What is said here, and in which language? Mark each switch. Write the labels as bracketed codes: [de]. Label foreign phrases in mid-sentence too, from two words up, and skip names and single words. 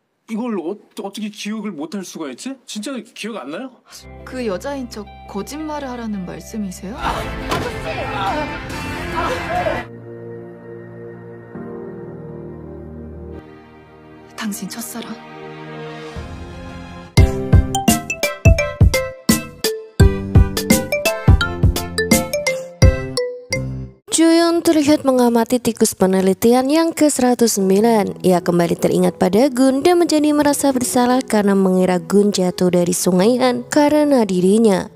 [ko] 이걸 어떻게 기억을 못할 수가 있지? 진짜 기억 안 나요? 그 여자인 척 거짓말을 하라는 말씀이세요? 당신 첫사랑? [id] Juyeon terlihat mengamati tikus penelitian yang ke-109. Ia kembali teringat pada Gun dan menjadi merasa bersalah karena mengira Gun jatuh dari sungai Han karena dirinya.